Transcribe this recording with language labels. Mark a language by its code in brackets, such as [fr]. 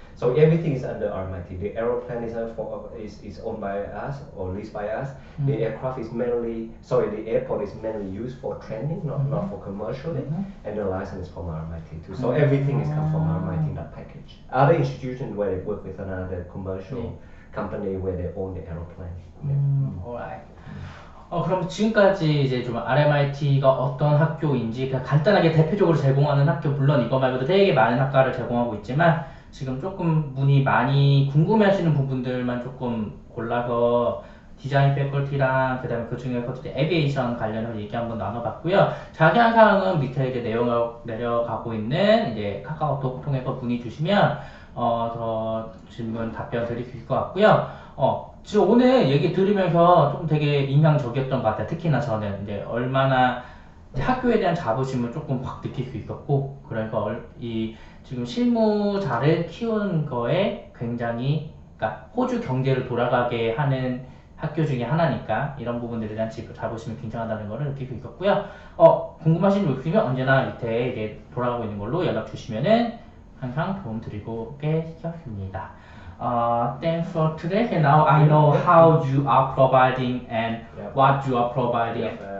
[en] So everything is under RMIT. The aeroplane is owned by us or leased by us. The aircraft is the airport is mainly used for training, not for commercially, and the license is from RMIT too. So everything is come from RMIT in that package. Other institutions where they work with another commercial company where they own the aeroplane. Alright. [ko] 그럼 지금까지 이제 좀 RMIT가 어떤 학교인지 그냥 간단하게 대표적으로 제공하는 학교, 물론 이거 말고도 되게 많은 학과를 제공하고 있지만 지금 조금 문의 많이 궁금해하시는 부분들만 조금 골라서 디자인 패컬티랑 그다음에 그 중에 에비에이션 관련해서 얘기 한번 나눠봤고요. 자세한 사항은 밑에 이제 내용을 내려가고 있는 이제 카카오톡 통해서 문의 주시면 더 질문 답변 드릴 수 있을 것 같고요. 지금 오늘 얘기 들으면서 조금 되게 인상적이었던 것 같아요. 특히나 저는 이제 얼마나 이제 학교에 대한 자부심을 조금 확 느낄 수 있었고, 그래서 이 지금 실무자를 키우는 거에 굉장히, 그러니까 호주 경제를 돌아가게 하는 학교 중에 하나니까 이런 부분들에 대한 자부심이 굉장하다는 것을 느낄 수 있었고요. 궁금하신 분 있으면 언제나 밑에 이제 돌아가고 있는 걸로 연락 주시면은 항상 도움 드리고 계시겠습니다. [en] Thanks for today. And now I know how you are providing and what you are providing.